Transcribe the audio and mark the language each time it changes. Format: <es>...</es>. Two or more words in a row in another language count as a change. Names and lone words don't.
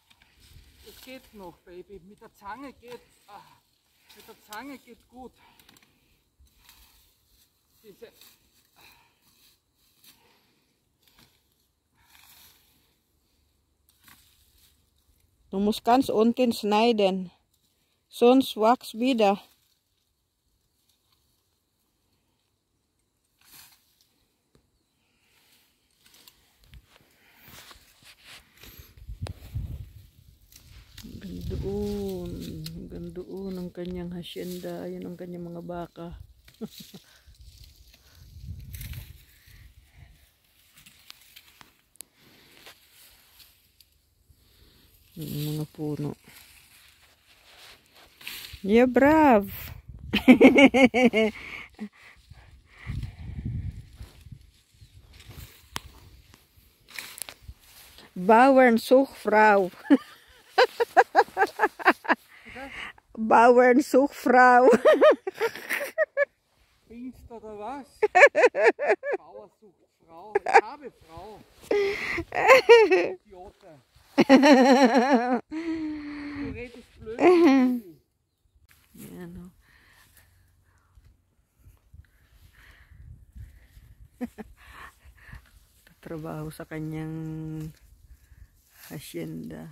<de>Es geht noch, Baby. Mit der Zange geht gut. Diese, Du musst ganz unten schneiden. Sonst wächst wieder.</de> <tl>Hanggang doon ang kanyang hacienda. Ayun ang kanyang mga baka. Mga puno.</tl> <de>Yeah, brav! Bauern Suchfrau. Bauern Suchfrau. Dienst oder was? Bauer sucht Frau. Ich habe Frau. Idiote. Du redest blöd.</de> <tl>Yan, no? Tatrabaho sa kanyang hacienda.</tl>